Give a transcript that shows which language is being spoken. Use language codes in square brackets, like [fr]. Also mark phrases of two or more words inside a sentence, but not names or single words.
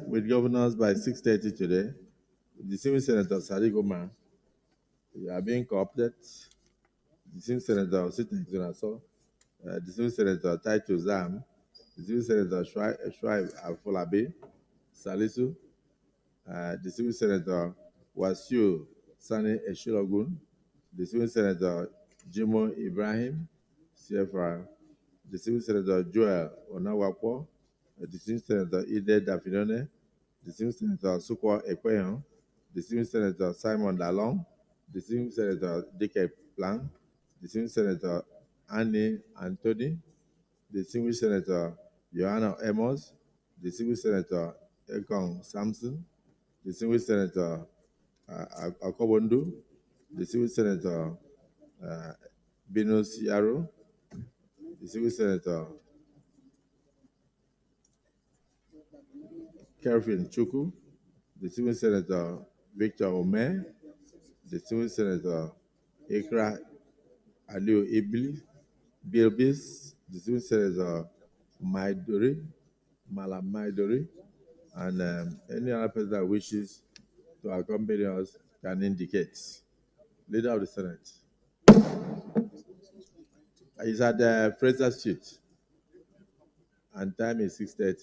[en] with governors by 6:30 today, Distinguished Senator Sadiq Omar, you are being co-opted. Distinguished Senator Osita Exonaso, Distinguished Senator Taitu Zam, Distinguished Senator Shuaib Afolabi, Salisu, Distinguished Senator Wasiu Sani Eshilogun, Distinguished Senator Jimo Ibrahim, CFR, Distinguished Senator Joel Onawakwo, Distinguished Senator Ide Dafinone, Distinguished Senator Sukwa Ekweyon, Distinguished Senator Simon Dalong, Distinguished Senator Dike Plan, Distinguished Senator Annie Anthony, Distinguished Senator Joanna Emos, Distinguished Senator Ekong Samson, Distinguished Senator Akobondu, Distinguished Senator Binus Yaro, Distinguished Senator Kelvin Chuku, Distinguished Senator Victor Ome, Distinguished Senator Ikra Aliu Bilbis, Distinguished Senator Malam Maidori, and any other person that wishes to accompany us can indicate. Leader of the Senate. He's at the Fraser Street, and time is 6:30.